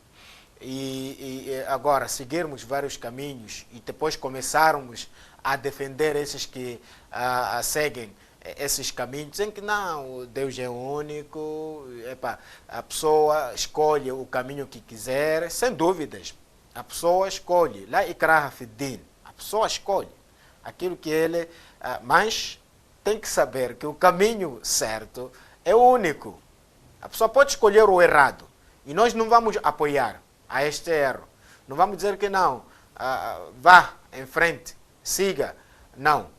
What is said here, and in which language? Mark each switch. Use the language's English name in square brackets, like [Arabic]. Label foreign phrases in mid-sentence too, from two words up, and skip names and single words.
[Portuguese] E agora, seguirmos vários caminhos e depois começarmos a defender esses que seguem esses caminhos, dizem que não, Deus é único, a pessoa escolhe o caminho que quiser, sem dúvidas. A pessoa escolhe, [Arabic] لا إكراه في الدين, [Portuguese] a pessoa escolhe aquilo que ele, mas tem que saber que o caminho certo é o único. A pessoa pode escolher o errado e nós não vamos apoiar a este erro. Não vamos dizer que não, vá em frente, siga, não.